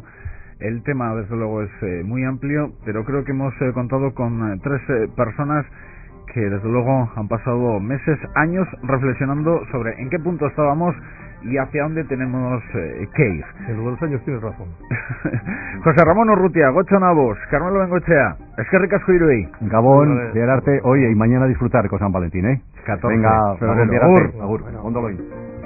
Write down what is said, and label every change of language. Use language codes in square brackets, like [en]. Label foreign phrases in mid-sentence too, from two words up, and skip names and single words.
[es] El tema, desde luego, es muy amplio, pero creo que hemos contado con 3 personas que desde luego han pasado meses, años reflexionando sobre en qué punto estábamos y hacia dónde tenemos que ir. En lo de los años tienes razón. José Ramón Urrutia, Gocho Navos, Carmelo Bengochea, [eu] eskerrik asko irui. Gabón, Gerarte, [es] oye, y mañana disfrutar con San Valentín, 14. Venga, febrero. [eu] Agur. Ondo lo